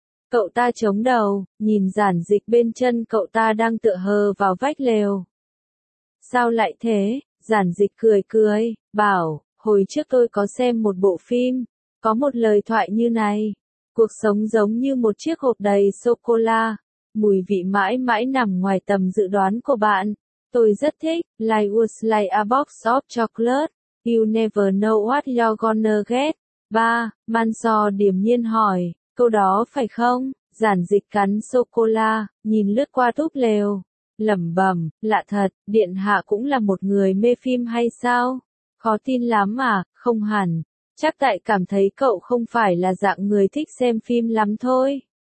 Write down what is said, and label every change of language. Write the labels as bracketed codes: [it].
[vi] Cậu ta chống đầu, nhìn Giản Dịch bên chân cậu ta đang tựa hờ vào vách lều. Sao lại thế? Giản Dịch cười cười, bảo. Hồi trước tôi có xem một bộ phim, có một lời thoại như này. Cuộc sống giống như một chiếc hộp đầy sô-cô-la, mùi vị mãi mãi nằm ngoài tầm dự đoán của bạn. Tôi rất thích, [en] like was like a box of chocolate, you never know what you're gonna get. 3. [vi] Man So điềm nhiên hỏi, câu đó phải không? Giản Dịch cắn sô-cô-la, nhìn lướt qua túp lều. Lẩm bẩm, lạ thật, Điện Hạ cũng là một người mê phim hay sao? Khó tin lắm à, không hẳn, chắc tại cảm thấy cậu không phải là dạng người thích xem phim lắm thôi.